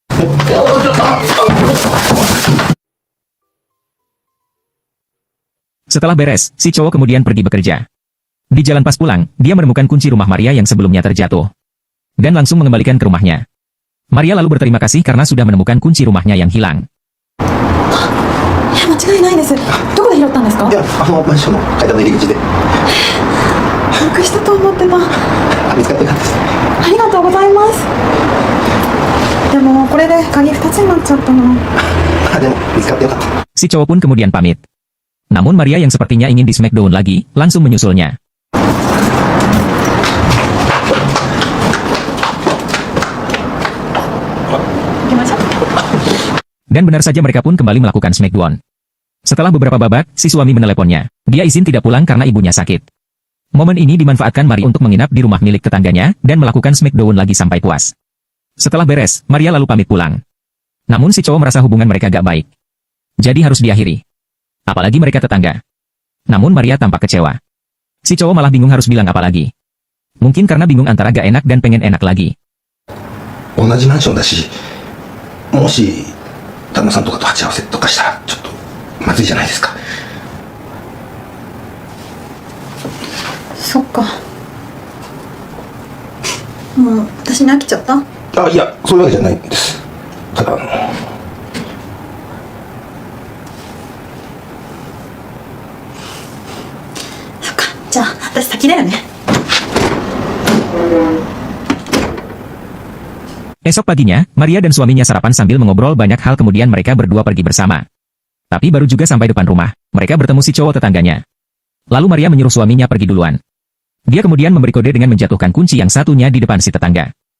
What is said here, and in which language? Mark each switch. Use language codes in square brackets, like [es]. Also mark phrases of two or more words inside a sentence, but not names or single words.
[id] Setelah beres, si cowok kemudian pergi bekerja. Di jalan pas pulang, dia menemukan kunci rumah Maria yang sebelumnya terjatuh. Dan langsung mengembalikan ke rumahnya. Maria lalu berterima kasih karena sudah menemukan kunci rumahnya yang hilang. [ja] いや、間違いないです。どこで拾ったんですか？いや、マンションの階段の入り口で。なくしたと思ってた。見つかってよかったです。ありがとうございます。でもこれで鍵2つになっちゃったな。でも見つかってよかった。 [id] Si cowok pun kemudian pamit. Namun Maria yang sepertinya ingin di smackdown lagi, langsung menyusulnya. Dan benar saja mereka pun kembali melakukan smackdown. Setelah beberapa babak, si suami meneleponnya. Dia izin tidak pulang karena ibunya sakit. Momen ini dimanfaatkan Maria untuk menginap di rumah milik tetangganya, dan melakukan smackdown lagi sampai puas. Setelah beres, Maria lalu pamit pulang. Namun si cowok merasa hubungan mereka gak baik. Jadi harus diakhiri. Apalagi mereka tetangga. Namun Maria tampak kecewa. Si cowok malah bingung harus bilang apa lagi. Mungkin karena bingung antara gak enak dan pengen enak lagi. [ja] 同じマンションだし、もし旦那さんとかと鉢合わせとかしたらちょっとまずいじゃないですか。そっか。もう私に飽きちゃった？あ、いや、そういうわけじゃないんです。ただそっか。じゃあ私先だよね。 [id] Esok paginya, Maria dan suaminya sarapan sambil mengobrol banyak hal, kemudian mereka berdua pergi bersama. Tapi baru juga sampai depan rumah, mereka bertemu si cowok tetangganya. Lalu Maria menyuruh suaminya pergi duluan. Dia kemudian memberi kode dengan menjatuhkan kunci yang satunya di depan si tetangga.